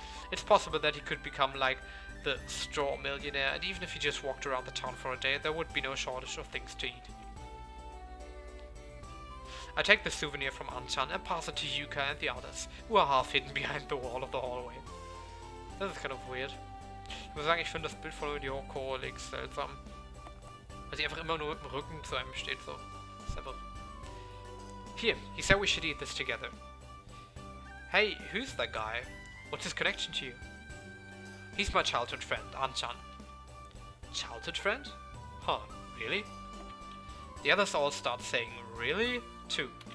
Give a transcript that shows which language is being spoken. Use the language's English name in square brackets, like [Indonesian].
[English] It's possible that he could become like the straw millionaire, and even if he just walked around the town for a day, there would be no shortage of things to eat. I take the souvenir from Anchan and pass it to Yuka and the others, who are half hidden behind the wall of the hallway. [German] Das ist [English] kind of weird. [German] Ich muss sagen, ich finde das Bild von Ryoko links seltsam. Weil sie einfach immer nur mit dem Rücken zu einem steht, so. Das ist einfach... [English] Here, he said we should eat this together. Hey, who's that guy? What's his connection to you? He's my childhood friend, Anchan. Childhood friend? Huh, really? The others all start saying, really? Too.